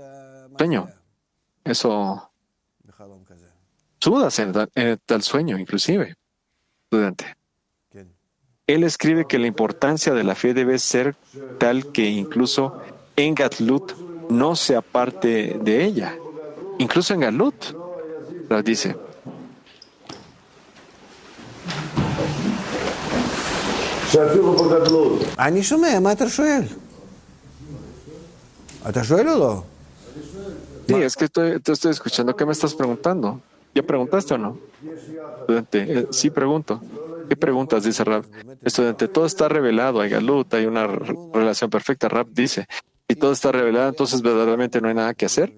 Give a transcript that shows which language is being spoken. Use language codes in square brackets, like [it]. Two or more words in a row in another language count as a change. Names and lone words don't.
[es] Eso sudas en tal sueño, inclusive. Estudiante. Él escribe que la importancia de la fe debe ser tal que incluso en Gatlut no se aparte de ella. Incluso en Gatlut, dice. [he] אני שומע, מה אתה שואל? אתה שואל או לא? [es] Sí, es que te estoy escuchando. ¿Qué me estás preguntando? ¿Ya preguntaste o no? Estudiante, sí pregunto. ¿Qué preguntas? Dice Rab. Estudiante, todo está revelado. Hay Galut, hay una relación perfecta. Rab dice, si todo está revelado, entonces verdaderamente no hay nada que hacer.